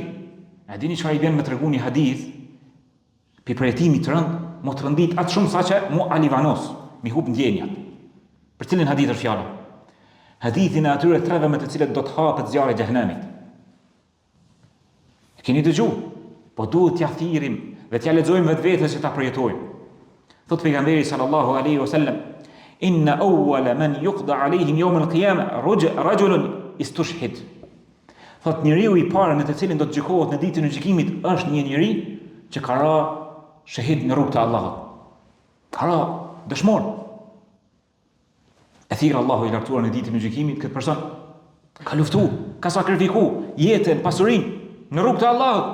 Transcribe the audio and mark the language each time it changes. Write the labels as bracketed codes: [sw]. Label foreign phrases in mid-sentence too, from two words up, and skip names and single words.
[sq] A dini çfarë i bën me tregu një hadith pi përjetimit të rënd, mo të rëndit atë shumë saqe mu alivanos, mi hub ndjenjat. Për cilin hadith është fjala? Hadithin e atyre treve me të cilët do të hapet zjarri i xhenemit. E keni dëgjuar? Po duhet t'ja thirim dhe t'ja lexojmë vetvete që ta përjetojmë. Thot pejgamberi [ar] صلى الله عليه وسلم, إن أول من يقضى عليهم يوم القيامة رجل استشهد. [sq] Thot njeriu i parë në të cilin do të gjykohet në ditën e gjykimit është një njeri që ka ra shahid në rrugt të Allahut. Ka ra dëshmor. E thirr Allahu i lartësuar në ditën e gjykimit këtë person. Ka luftu, ka sakrifiku jetën, pasurinë në rrugt të Allahut.